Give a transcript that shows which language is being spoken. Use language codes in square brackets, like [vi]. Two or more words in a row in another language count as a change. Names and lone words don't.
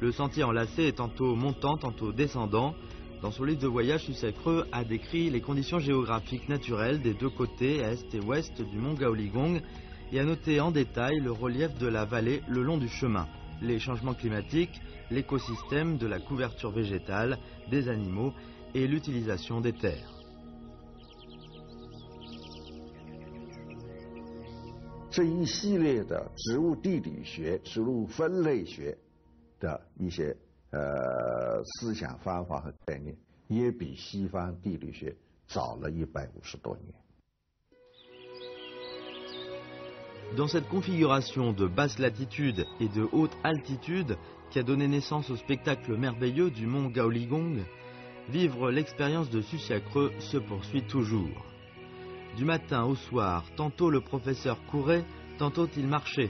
[fr] Le sentier enlacé est tantôt montant, tantôt descendant. Dans son livre de voyage, Sucia-Creux a décrit les conditions géographiques naturelles des deux côtés, est et ouest du mont Gaoligong, et a noté en détail le relief de la vallée le long du chemin, les changements climatiques, l'écosystème, de la couverture végétale, des animaux et l'utilisation des terres. [zh] 这一系列的植物地理学、植物分类学的一些思想方法和概念，也比西方地理学早了150多年。 [fr] Dans cette configuration de basse latitude et de haute altitude qui a donné naissance au spectacle merveilleux du mont Gaoligong, vivre l'expérience de Sucia-Creux se poursuit toujours. Du matin au soir, tantôt le professeur courait, tantôt il marchait.